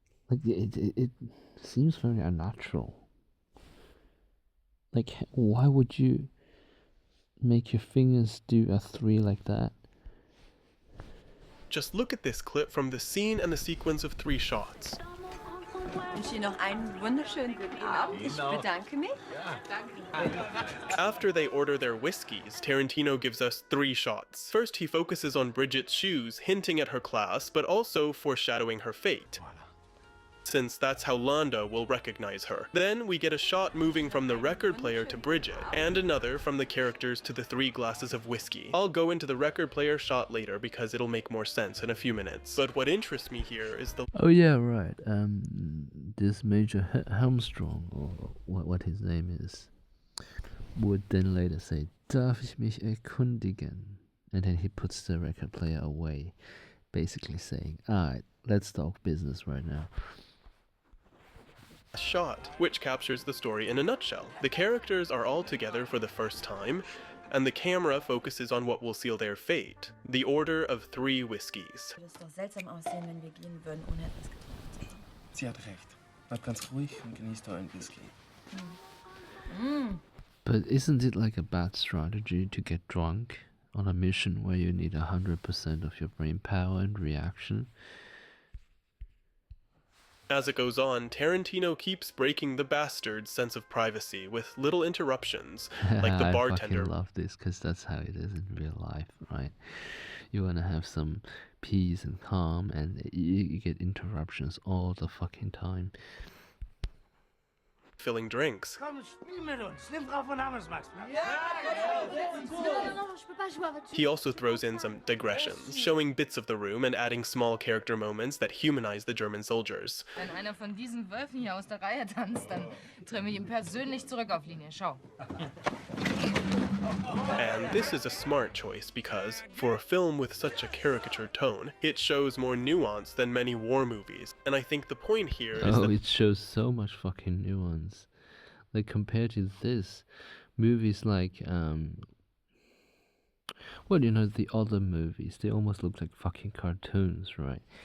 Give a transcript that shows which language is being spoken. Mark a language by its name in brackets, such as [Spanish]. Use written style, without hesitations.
[English] Like, it seems very unnatural. Like, why would you make your fingers do a 3 like that? Just look at this clip from the scene and the sequence of 3 shots. [German] Ich wünsche Ihnen noch einen wunderschönen guten Abend. Ich bedanke mich. [English] After they order their whiskeys, Tarantino gives us 3 shots. First, he focuses on Bridget's shoes, hinting at her class, but also foreshadowing her fate, since that's how Landa will recognize her. Then we get a shot moving from the record player to Bridget, and another from the characters to the 3 glasses of whiskey. I'll go into the record player shot later because it'll make more sense in a few minutes. But what interests me here is the... Oh yeah, right. This Major Helmstrong, or what his name is, would then later say, [German] "Darf ich mich erkundigen?" [English] And then he puts the record player away, basically saying, "Alright, let's talk business right now." Shot, which captures the story in a nutshell. The characters are all together for the first time, and the camera focuses on what will seal their fate, the order of 3 whiskeys. [German] Würde es doch seltsam aussehen, wenn wir gehen würden, ohne etwas getrunken zu haben. Sie hat recht. Bleib ganz ruhig und genießt euren Whisky. [English] But isn't it like a bad strategy to get drunk on a mission where you need 100% of your brain power and reaction? As it goes on, Tarantino keeps breaking the bastard's sense of privacy with little interruptions, like the bartender. I fucking love this because that's how it is in real life, right? You want to have some peace and calm, and you get interruptions all the fucking time. Filling drinks. [German] Komm, spiel mit uns. Nimm drauf und haben Max. [English] He also throws in some digressions, showing bits of the room and adding small character moments that humanize the German soldiers. [German] Wenn einer von diesen Wölfen hier aus der Reihe tanzt, dann trimme ich ihn persönlich zurück auf Linie. Schau. [English] And this is a smart choice because, for a film with such a caricature tone, it shows more nuance than many war movies. And I think the point here is that it shows so much fucking nuance. Like, compared to this, movies like, well, you know, the other movies, they almost look like fucking cartoons, right?